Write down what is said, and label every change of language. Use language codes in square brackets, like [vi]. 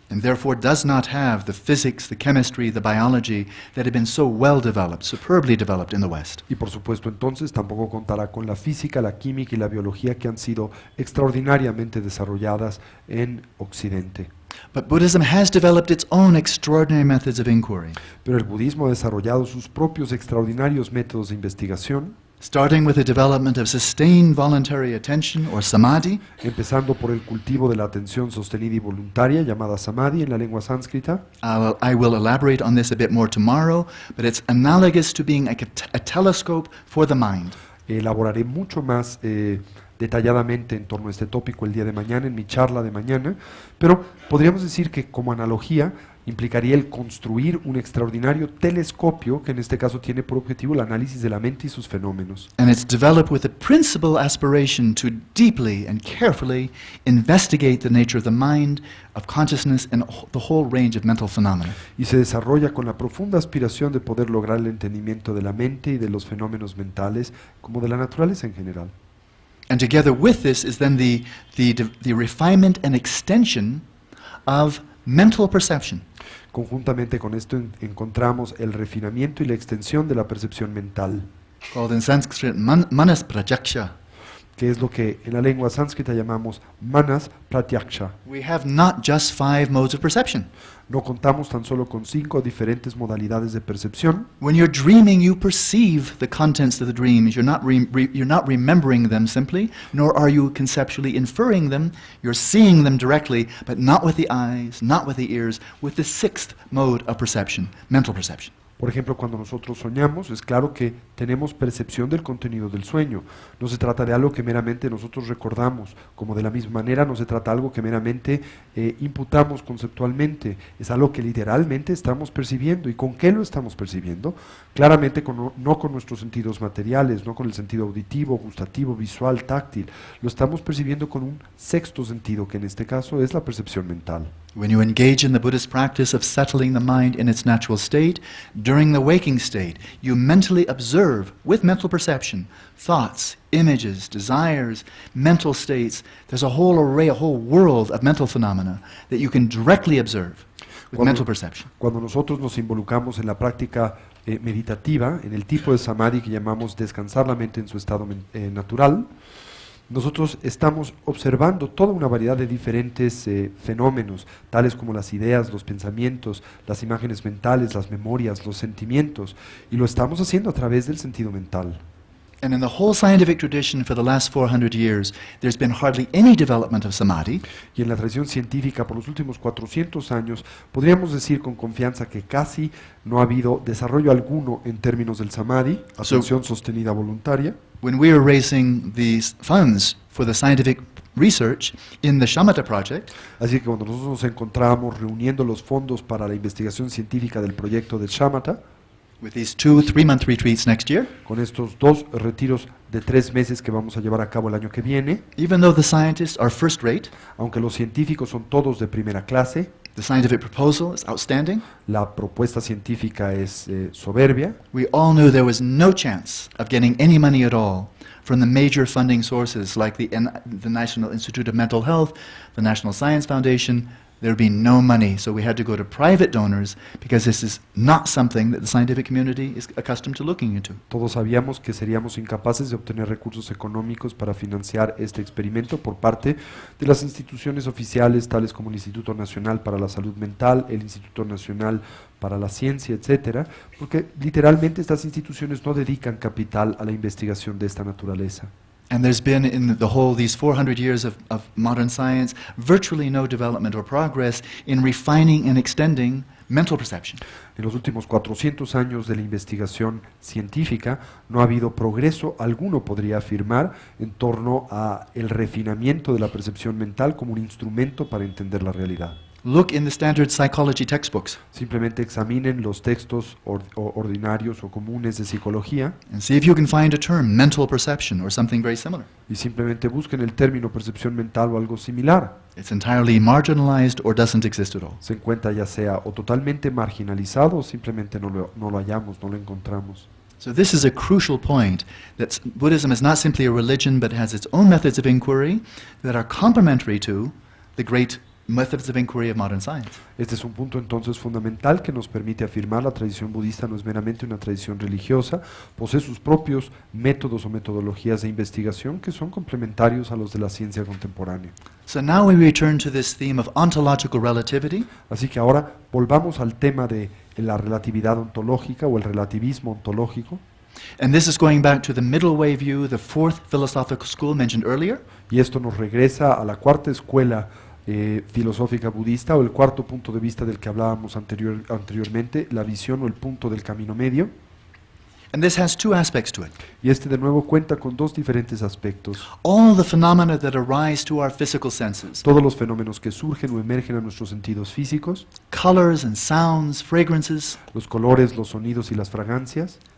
[en] And therefore does not have the physics, the chemistry, the biology that have been so well developed, superbly developed in the West. [es] y por supuesto entonces tampoco contará con la física, la química y la biología que han sido extraordinariamente desarrolladas en Occidente. [en] But Buddhism has developed its own extraordinary methods of inquiry, [es] Pero el budismo ha desarrollado sus propios extraordinarios métodos de investigación, [en] starting with the development of sustained voluntary attention, or samadhi, [es] empezando por el cultivo de la atención sostenida y voluntaria, llamada samadhi en la lengua sánscrita. [en] I will elaborate on this a bit more tomorrow, but it's analogous to being a telescope for the mind. [es] elaboraré mucho más detalladamente en torno a este tópico el día de mañana, en mi charla de mañana, pero podríamos decir que como analogía implicaría el construir un extraordinario telescopio que en este caso tiene por objetivo el análisis de la mente y sus fenómenos. [en] And it's developed with the principal aspiration to deeply and carefully investigate the nature of the mind, of consciousness, and the whole range of mental phenomena. [es] Y se desarrolla con la profunda aspiración de poder lograr el entendimiento de la mente y de los fenómenos mentales, como de la naturaleza en general. [en] And together with this is then the refinement and extension of mental perception. [es] Conjuntamente con esto encontramos el refinamiento y la extensión de la percepción mental, [en] Called in Sanskrit manas prajaksha. [es] que es lo que en la lengua sánscrita llamamos manas pratyaksha. [en] We have not just 5 modes of perception. [es] No contamos tan solo con 5 diferentes modalidades de percepción. [en] When you're dreaming, you perceive the contents of the dreams. You're not remembering them simply, nor are you conceptually inferring them. You're seeing them directly, but not with the eyes, not with the ears, with the 6th mode of perception, mental perception. [es] Por ejemplo, cuando nosotros soñamos, es claro que tenemos percepción del contenido del sueño. No se trata de algo que meramente nosotros recordamos, como de la misma manera no se trata de algo que meramente imputamos conceptualmente. Es algo que literalmente estamos percibiendo. ¿Y con qué lo estamos percibiendo? Claramente no con nuestros sentidos materiales, no con el sentido auditivo, gustativo, visual, táctil. Lo estamos percibiendo con un 6º sentido, que en este caso es la percepción mental. [en] When you engage in the Buddhist practice of settling the mind in its natural state, during the waking state, you mentally observe, with mental perception, thoughts, images, desires, mental states. There's a whole array, a whole world of mental phenomena that you can directly observe with mental perception. [es] Cuando nosotros nos involucramos en la práctica meditativa, en el tipo de samadhi que llamamos descansar la mente en su estado natural, nosotros estamos observando toda una variedad de diferentes fenómenos, tales como las ideas, los pensamientos, las imágenes mentales, las memorias, los sentimientos, y lo estamos haciendo a través del sentido mental. [en] And in the whole scientific tradition for the last 400 years, there's been hardly any development of samadhi. [es] Y en la tradición científica por los últimos 400 años, podríamos decir con confianza que casi no ha habido desarrollo alguno en términos del samadhi, atención sostenida voluntaria. [en] When we were raising these funds for the scientific research in the Shamatha project, [es] Así que cuando nosotros nos encontrábamos reuniendo los fondos para la investigación científica del proyecto del Shamatha, [en] with these 2 3-month retreats next year, [es] con estos 2 retiros de 3 meses que vamos a llevar a cabo el año que viene, [en] even though the scientists are first rate, [es] aunque los científicos son todos de primera clase, [en] the scientific proposal is outstanding, [es] la propuesta científica es soberbia, [en] we all knew there was no chance of getting any money at all from the major funding sources like the National Institute of Mental Health, the National Science Foundation. There would be no money, so we had to go to private donors because this is not something that the scientific community is accustomed to looking into. [es] Todos sabíamos que seríamos incapaces de obtener recursos económicos para financiar este experimento por parte de las instituciones oficiales, tales como el Instituto Nacional para la Salud Mental, el Instituto Nacional para la Ciencia, etcétera, porque literalmente estas instituciones no dedican capital a la investigación de esta naturaleza. [en] And there's been, in these 400 years of modern science, virtually no development or progress in refining and extending mental perception. [es] En los últimos 400 años de la investigación científica no ha habido progreso alguno, podría afirmar, en torno a el refinamiento de la percepción mental como un instrumento para entender la realidad. [en] Look in the standard psychology textbooks [es] Simplemente examinen los textos ordinarios o comunes de psicología [en] and see if you can find a term, mental perception, or something very similar. [es] y simplemente busquen el término percepción mental o algo similar. [en] It's entirely marginalized or doesn't exist at all. [es] Se encuentra ya sea o totalmente marginalizado o simplemente no lo hallamos, no lo encontramos. [en] So this is a crucial point, that Buddhism is not simply a religion but has its own methods of inquiry that are complementary to the great methods of inquiry of modern science. [es] Este es un punto entonces fundamental que nos permite afirmar la tradición budista no es meramente una tradición religiosa, posee sus propios métodos o metodologías de investigación que son complementarios a los de la ciencia contemporánea. [en] So now we return to this theme of ontological relativity. [es] Así que ahora volvamos al tema de la relatividad ontológica o el relativismo ontológico. [en] And this is going back to the middle way view, the 4th philosophical school mentioned earlier. [es] Y esto nos regresa a la cuarta escuela filosófica budista, o el cuarto punto de vista del que hablábamos anteriormente, la visión o el punto del camino medio. [en] And this has two aspects to it. [es] Y este de nuevo cuenta con dos diferentes aspectos. [en] All the phenomena that arise to our physical senses, [es] Todos los fenómenos que surgen o emergen a nuestros sentidos físicos, [en] colors and sounds, fragrances, [es] los colores, los sonidos y las fragancias,